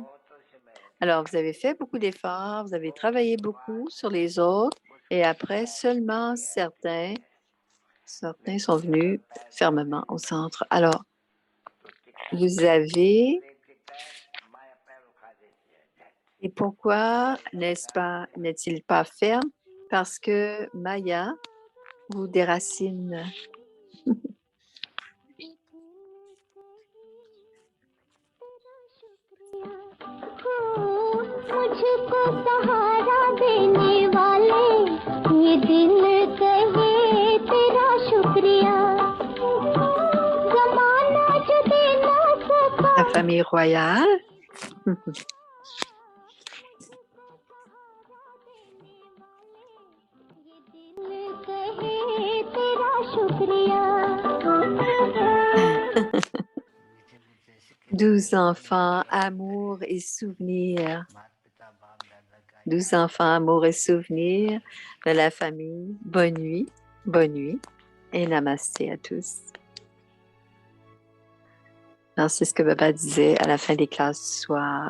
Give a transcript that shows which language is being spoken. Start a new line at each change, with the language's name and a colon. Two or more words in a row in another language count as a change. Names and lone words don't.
French: Alors, vous avez fait beaucoup d'efforts, vous avez travaillé beaucoup sur les autres et après, seulement certains sont venus fermement au centre. Alors, vous avez... Et pourquoi n'est-il pas ferme? Parce que Maya vous déracine.
Hindi: मुझको सहारा देने वाले ये दिल कहे तेरा शुक्रिया जमाना जो दे ना सका
French: La famille royale.
Hindi: दिल कहे तेरा शुक्रिया
French: 12 enfants, amour et souvenirs. 12 enfants, amour et souvenirs de la famille. Bonne nuit et namasté à tous. Alors, c'est ce que Baba disait à la fin des classes du soir.